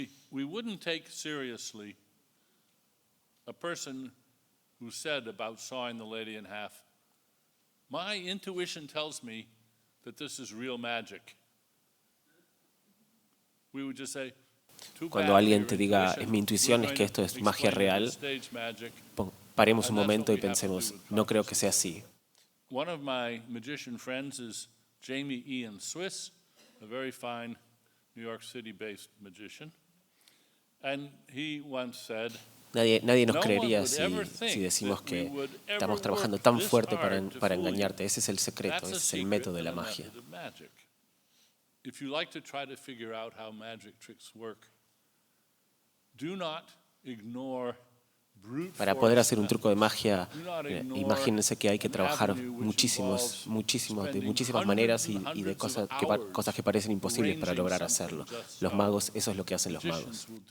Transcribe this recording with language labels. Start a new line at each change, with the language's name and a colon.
English: We wouldn't take seriously a person who said about sawing the lady in half, my intuition tells me that this is real magic.
Spanish: Cuando alguien te diga, es mi intuición, es que esto es magia real, paremos un momento y pensemos, no creo que sea así.
English: One of my magician friends is Jamie Ian Swiss, a very fine New York City-based magician. And he once said,
Spanish: Nadie nos creería si decimos que estamos trabajando tan fuerte para engañarte. Ese es el secreto, ese es el método de la magia.
English: If you like to try to figure out how magic tricks work, do not ignore brute force.
Spanish: Para poder hacer un truco de magia, imagínense que hay que trabajar de muchísimas maneras y de cosas que parecen imposibles para lograr hacerlo. Los magos, eso es lo que hacen los magos.